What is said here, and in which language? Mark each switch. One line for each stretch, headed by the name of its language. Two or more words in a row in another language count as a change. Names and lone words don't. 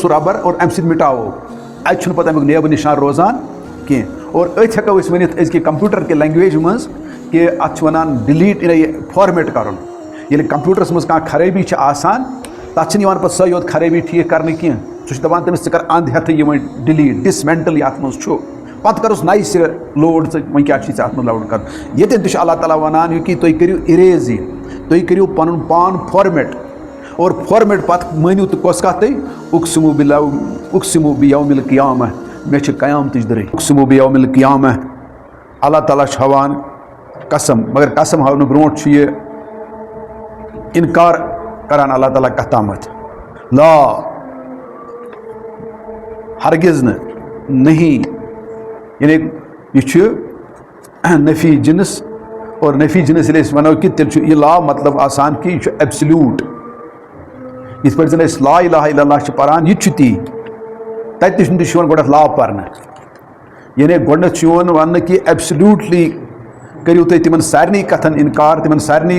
Kashmiri: سُہ ربر اور امہِ سۭتۍ مٹاوو اتہِ چھُنہٕ پتہٕ امیُک نیبہٕ نِشان روزان کینٛہہ اور أتھۍ ہٮ۪کو أسۍ ؤنِتھ أزکہِ کمپیوٗٹر کہِ لینگویج منٛز کہ اتھ چھِ ونان ڈِلیٖٹ یہِ فارمیٹ کرُن ییٚلہِ کمپیوٗٹرس منٛز کانٛہہ خرٲبی چھِ آسان تتھ چھِنہٕ یِوان پتہٕ سۄے یوت خرٲبی ٹھیٖک کرنہٕ کینٛہہ سُہ چھُ دپان تٔمِس ژٕ کر انٛد ہٮ۪تھٕے یہِ وۄنۍ
English: delete dismantle
Kashmiri: یتھ منٛز چھُ پتہٕ کرُس نَیہِ سرٕ لوڈ ژٕ وۄنۍ کیٛاہ چھُے ژےٚ اتھ منٛز لوڈ کرُن ییٚتٮ۪ن تہِ چھُ اللہ تعالیٰ ونان یہِ کہِ تُہۍ کٔرِو اِریز یہِ تُہۍ کٔرِو پنُن پان فارمیٹ اور فارمیٹ پتہٕ مٲنِو تہٕ کۄس کتھ تُہۍ
Arabic: اقسم بیوم القیامہ
Kashmiri: مےٚ چھِ قیامتٕچ دٔرے
Arabic: اقسم بیوم القیامہ
Kashmiri: اللہ تعالیٰ چھُ ہاوان قسم مگر قسم ہاونہٕ برونٛٹھ چھُ یہِ انکار کران اللہ تعالیٰ کتھ تامتھ لا ہرگز نہٕ نہیں یعنی یہِ چھُ نفی جنس اور نفی جنس ییٚلہِ أسۍ ونو کہِ تیٚلہِ چھُ یہِ لا مطلب آسان کہِ یہِ چھُ ایبسلیوٗٹ یِتھ پٲٹھۍ زن أسۍ
Arabic: لا الہ الا اللہ
Kashmiri: چھِ پران یہِ تہِ چھُ تی تتہِ تہِ چھُ یِوان گۄڈنٮ۪تھ لا پرنہٕ یعنی گۄڈنٮ۪تھ چھُ یِوان وننہٕ کہِ ایبسلیوٗٹلی کٔرِو تُہۍ تِمن سارنٕے کتھن انکار تِمن سارنٕے